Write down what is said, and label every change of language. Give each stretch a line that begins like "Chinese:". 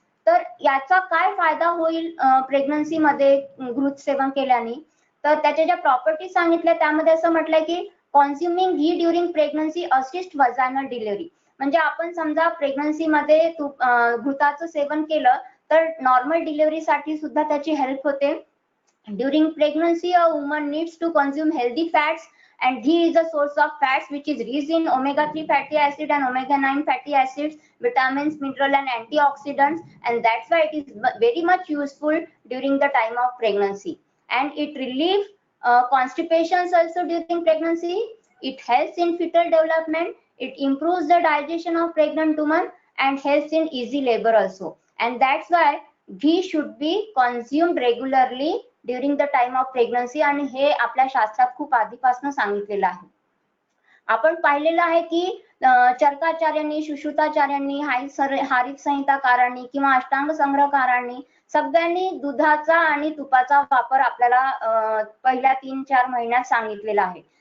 Marathi: तर याचा काय फायदा होईल प्रेग्नन्सी मध्ये घृत सेवन केल्याने, तर त्याच्या ज्या प्रॉपर्टी सांगितल्या त्यामध्ये असं म्हटलंय की
English: Consuming ghee during pregnancy assist vaginal delivery.
Marathi: म्हणजे आपण समजा प्रेग्नन्सी मध्ये घृताचं सेवन केलं तर नॉर्मल डिलिव्हरी साठी सुद्धा त्याची हेल्प होते.
English: During pregnancy a woman needs to consume healthy fats and ghee is a source of fats which is rich in omega-3 fatty acid and omega-9 fatty acids, vitamins, mineral and antioxidants, and that's why it is very much useful during the time of pregnancy. And it relieves constipations also during pregnancy. It helps in fetal development. It improves the digestion of pregnant women and helps in easy labor also. And that's why ghee should be consumed regularly during the time of pregnancy
Marathi: आणि हे आपल्या शास्त्रात खूप आधीपासून सांगितलेलं आहे. आपण पाहिलेलं आहे की चरकाचार्यांनी, सुश्रुताचार्यांनी, हारित संहिताकारांनी किंवा अष्टांग संग्रहकारांनी सगळ्यांनी दुधाचा आणि तुपाचा वापर आपल्याला पहिल्या 3-4 महिन्यात सांगितलेला आहे.